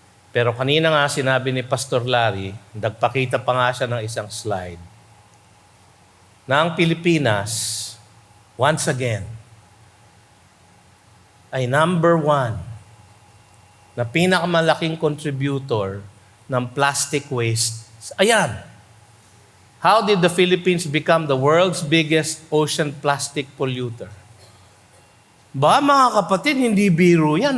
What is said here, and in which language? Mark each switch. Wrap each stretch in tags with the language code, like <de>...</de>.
<tl>Pero kanina nga sinabi ni Pastor Larry, nagpakita pa nga siya ng isang slide, na ang Pilipinas,</tl> <en>once again,</en> <tl>ay number 1 na pinakamalaking contributor ng plastic waste. Ayan.</tl> <en>How did the Philippines become the world's biggest ocean plastic polluter?</en> <tl>Ba mga kapatid, hindi biro yan.</tl>